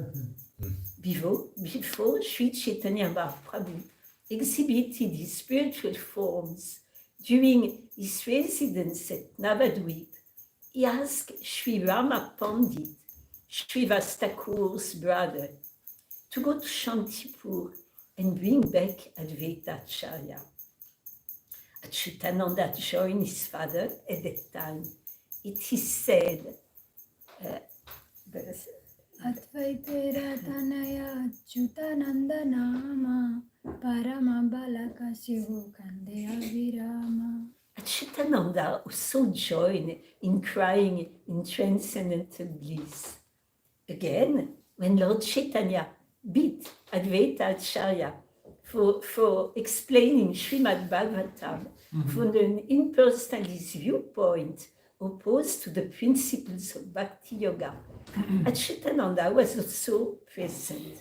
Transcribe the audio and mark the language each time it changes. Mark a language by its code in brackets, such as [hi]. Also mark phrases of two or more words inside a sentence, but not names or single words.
[en] Before Sri Chaitanya Mahaprabhu exhibited his spiritual forms during his residence at Navadvip, he asked Sri Rama Pandit, Srivas Thakur's brother, to go to Shantipur and bring back Advaita Acharya. Achyutananda joined his father at that time. It is said, [bn] অদ্বৈতের তনয় অচ্যুতানন্দ নাম পরম বালক শিবু কান্দেয় বিরাম. [en] Achyutananda also joined in crying in transcendental bliss. Again, when Lord Chaitanya beat Advaita Acharya for explaining Srimad Bhagavatam from an impersonalist viewpoint opposed to the principles of Bhakti Yoga, Achyutananda was also present.